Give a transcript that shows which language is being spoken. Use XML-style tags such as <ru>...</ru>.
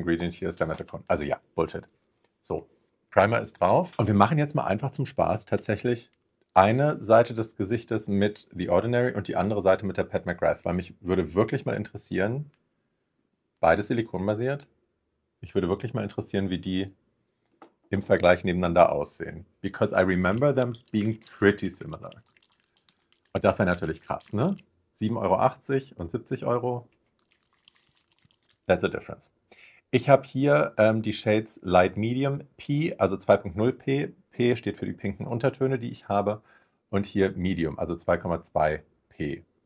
<de>Ingredient hier ist Dimethicone. Also ja, Bullshit. So, Primer ist drauf und wir machen jetzt mal einfach zum Spaß tatsächlich eine Seite des Gesichtes mit The Ordinary und die andere Seite mit der Pat McGrath, weil mich würde wirklich mal interessieren, beides silikonbasiert, mich würde wirklich mal interessieren, wie die im Vergleich nebeneinander aussehen.</de> <en>Because I remember them being pretty similar.</en> <de>Und das wäre natürlich krass, ne? 7,80 € und 70 €.</de> <en>That's a difference.</en> <de>Ich habe hier die Shades Light Medium P, also 2.0 P. P steht für die pinken Untertöne, die ich habe. Und hier Medium, also 2,2 P.</de>